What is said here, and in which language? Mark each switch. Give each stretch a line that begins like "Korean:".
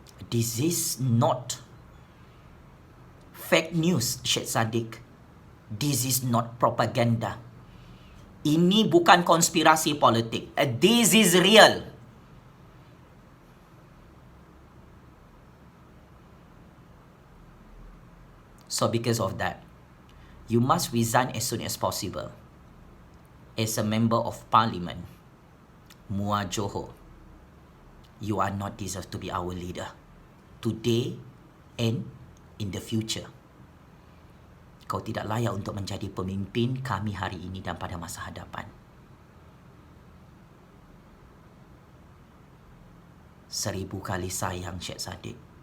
English: This is not fake news, Syed Saddiq. This is not propaganda.
Malay: Ini bukan konspirasi politik.
English: This is real. So because of that, you must resign as soon as possible. As a member of parliament, Muar Johor, you are not deserved to be our leader. Today and in the future.
Malay: Kau tidak layak untuk menjadi pemimpin kami hari ini dan pada masa hadapan. 1000 kali sayang, Syed Saddiq.